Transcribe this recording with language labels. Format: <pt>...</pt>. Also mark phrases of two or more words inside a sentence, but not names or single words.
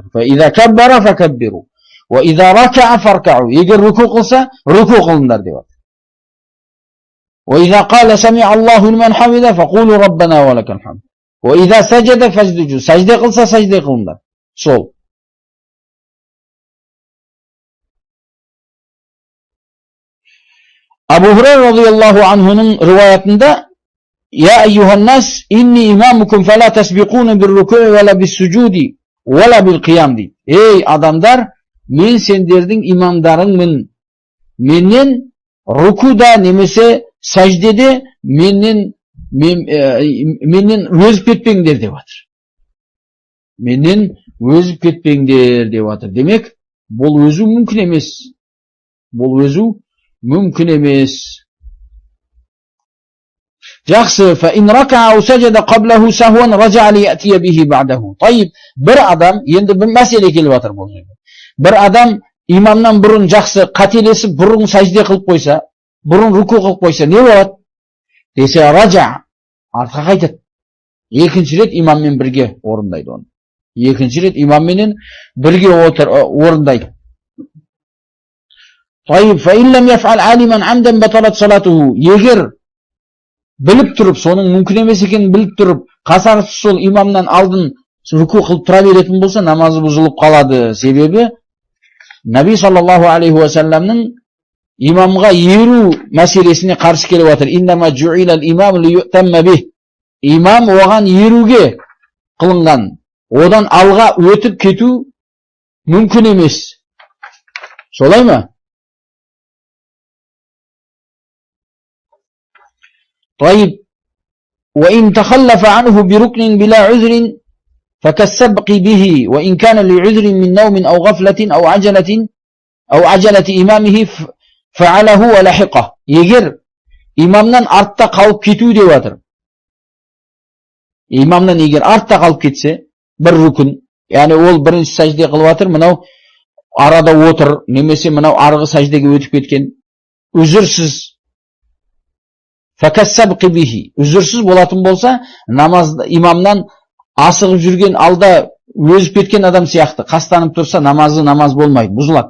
<ar>فإذا كبر فكبروا، وإذا ركع فاركعوا.</ar> <kk>Егер руку қылса, руку қылыңдар деп жатыр.</kk> <ar>وإذا قال سمع الله لمن حمده فقولوا ربنا ولك الحمد. وإذا سجد فاسجدوا.</ar> <kk>Сажде қылса, сажде қылыңдар. Сол. Абу Хурайра радияллаху анхуның риwayatында</kk> <ar>يا أيها الناس إني إمامكم فلا تسبقون بالركوع ولا بالسجود ولا بالقيام</ar> <kk>دي. Ey adamlar, men sendердің имамдарыңмын. Менен рукуда немесе сәждеде менен өзіп кетпеңдер деп жатыр. Менен өзіп кетпеңдер деп жатыр. Демек, бұл өзу мүмкін емес. Бұл өзу мүмкін емес. Жақсы,</kk> <ar>فإن ركع أو سجد قبله سهوا رجع ليأتي به بعده. طيب,</ar> <kk>бір адам, енді бір мәселе келіп жатыр бұл жерде. Бір адам имамнан бұрын жақсы қателесіп, бұрын сәжде қылып қойса, бұрын руку қылып қойса, не болады? Десе, ража, артқа қайтады. Екінші рет имаммен бірге орындайды оны. Екінші рет имамменен бірге орындайды.</kk> <ar>طيب, فإن لم يفعل عالما عمدا بطلت صلاته.</ar> <kk>Егер біліп тұрып, соның мүмкін емес екенін біліп тұрып, қасарысыз сол имамнан алдын руку қылып тұра беретін болса, намазы бұзылып қалады. Себебі Наби саллаллаху алейхи ва салламның имамға еру мәселесіне қарсы келіп жатыр.</kk> <ar>إنما جعل الإمام ليؤتم به.</ar> <kk>Имам оған еруге қылынған. Одан алға өтіп кету мүмкін емес. Солай ма?</kk> <ar>طيب, وإن تخلف عنه بركن بلا عذر فكالسبق به وإن كان لعذر من نوم أو غفلة أو عجلة إمامه فعله ولحقه.</ar> <kk>Егер имамнан артта қалып кету деп жатыр. Имамнан егер артта қалып кетсе, бір рукн, яғни ол бірінші сәжде қылып жатыр, мынау арада отыр, немесе мынау арғы сәждеге өтіп кеткен, үзірсіз,</kk> <ar>فكالسبق به,</ar> <kk>үзірсіз болатын болса, намазда имамнан асығып жүрген, алда өзіп кеткен адам сияқты қастанып тұрса, намаз болмайды, бұзылады.</kk>